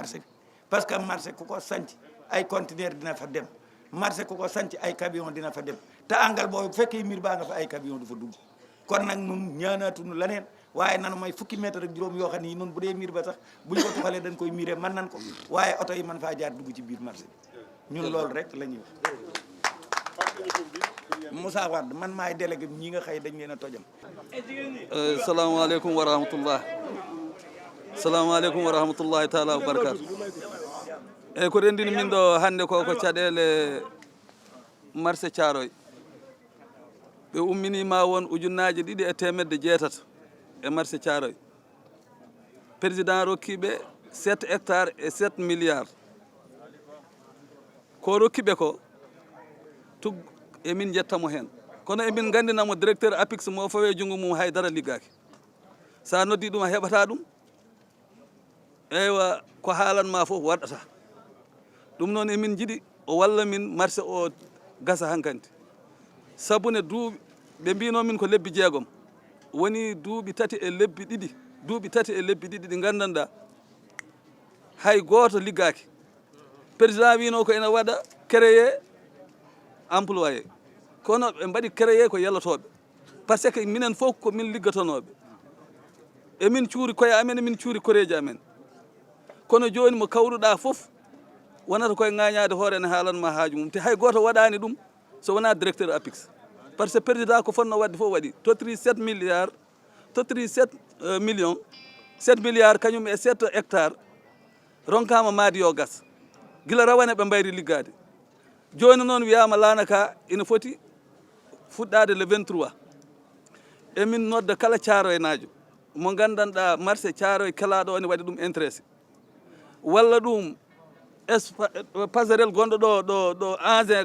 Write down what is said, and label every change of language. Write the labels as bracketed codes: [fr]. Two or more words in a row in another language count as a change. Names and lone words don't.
[wo] bi parce que marché ku ko sanc ay conteneur dina fa dem marché ku ko sanc ay camion dina fa dem te àngal boobu bu fekkee miir baa nga fa ay camion du fa dugg kon nag nun ñaanaatuñu leneen waaye nanu may fukki mètre ak juróom yoo xam ni nun bu dee miir ba sax bu ñu ko tuxalee dañ koy miiree mën nan ko waaye oto yi mën faa jaar dugg ci biir marché bi ñun loolu rek la ñuy wax Moussa Wade man maay délégué ñi nga xëy dañ leen a tojam. [ar] السلام عليكم ورحمة الله السلام عليكم ورحمة الله تعالى وبركاته [ff] eyyi ko renndini min ɗo hannde ko caɗeele marché Thiaroye ɓe umminima won ujunnaje 2,6 e marché Thiaroye président rokkiɓe 7 [fr] hectares et 7 milliards [ff] ko rokkiɓe ko tug emin jettamo hen kono emin gandinamo directeur APIX mo fawe junngo mum haydara liggaki sa noddi ɗum a heɓata ɗum eywa ko haalanma fof waɗata ɗum noon emin jiiɗi o walla min marché o gasa hankkandi sabune duuɓi ɓe mbinomin ko lebbi 6 woni duuɓi 3 e lebbi 2 duuɓi 3 e lebbi 2 ɗi gandanɗa hay goto liggaki président wino ko ene waɗa [fr] créé employé [ff] kono ɓe mbaɗi créé ko yallotoɓe [fr] par ce que [ff] minen fof ko min liggatonoɓe emin cuuri koye amen emin cuuri koreji amen kono joni mo kawruɗa fof wonata koye ŋañade hoore ne haalanma haaju mum te hay goto waɗani ɗum so wona directeur APIX [fr] par ce que [ff] président ko fonno wadde fof waɗi totiri 7 milliards totiri 7 millions 7 milliards kañum e 7 hectares ronkama maadi yo gas gila rawane ɓe mbayri liggade joni noon wiyama lanaka ina foti fuɗɗade le 23 emin nodda kala Thiaroye najo mo gandanɗa marché Thiaroye kelaɗo o ne waɗi ɗum intéressé walla ɗum passerelle gonɗo ɗo ancien